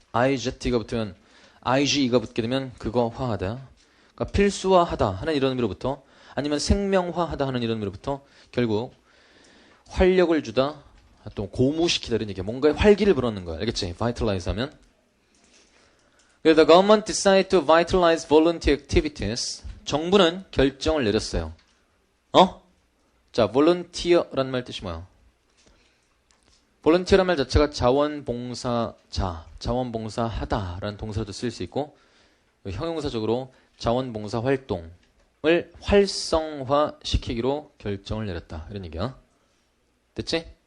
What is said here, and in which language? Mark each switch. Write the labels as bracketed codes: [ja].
[ko] IGT가 붙으면 IGE가 붙게 되면 그거 화하다. 그러니까 필수화하다 하는 이런 의미로부터 아니면 생명화하다 하는 이런 의미로부터 결국 활력을 주다 또 고무시키다 이런 얘기야. 뭔가에 활기를 불어넣는 거야. 알겠지? vitalize 하면. [en] The government decided to vitalize volunteer activities. [ko] 정부는 결정을 내렸어요. 자, volunteer라는 말 뜻이 뭐야? volunteer라는 말 자체가 자원봉사자, 자원봉사하다라는 동사도 쓸 수 있고 형용사적으로 자원봉사 활동을 활성화시키기로 결정을 내렸다. 이런 얘기야. 됐지?